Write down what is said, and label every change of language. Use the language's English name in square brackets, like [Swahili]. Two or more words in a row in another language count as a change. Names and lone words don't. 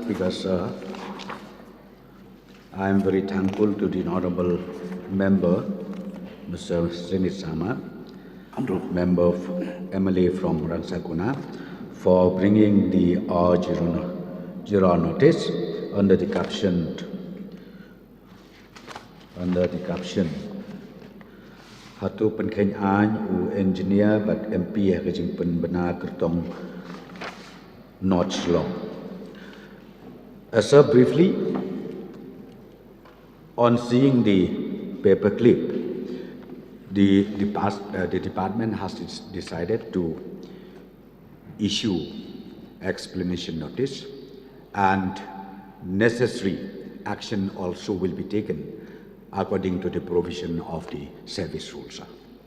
[English] Speaker, sir, I am very thankful to the honorable member, Mr. Srinit Sama, member of MLA from Rangsakuna, for bringing the zero notice under the caption Hatu Penkeng An U Engineer but MP Hajing Pen Bena Kertong North Shillong. Sir, briefly, on seeing the paper clip, the department has decided to issue explanation notice, and necessary action also will be taken according to the provision of the service rules, sir.